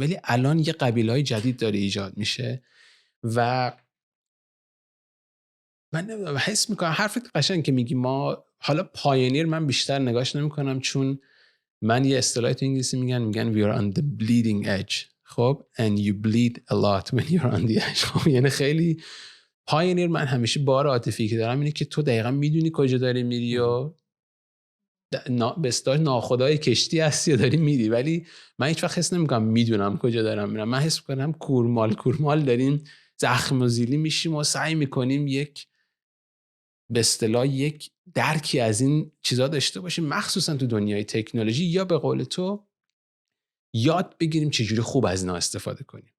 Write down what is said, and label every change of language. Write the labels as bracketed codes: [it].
[fa] ولی الان یه قبیله‌های جدید داره ایجاد میشه و من نمیدونم، حس میکنم حرفت قشنگ که میگی ما حالا پایونیر، من بیشتر نگاش نمیکنم، چون من یه اصطلاحی تو انگلیسی میگن [en] we are on the bleeding edge. خب and you bleed a lot when you're on the edge. [fa] خب یعنی خیلی پایونیر. من همیشه بار عاطفی که دارم اینه که تو دقیقاً میدونی کجا داری میری و به اصطلاح ناخدای کشتی هستی و داری میری، ولی من هیچ وقت حس نمیکنم میدونم کجا دارم میرم. من حس میکنم کورمال داریم زخم و زیلی میشیم و سعی میکنیم یک به اصطلاح یک درکی از این چیزا داشته باشیم، مخصوصا تو دنیای تکنولوژی، یا به قول تو یاد بگیریم چجوری خوب از اینا استفاده کنیم.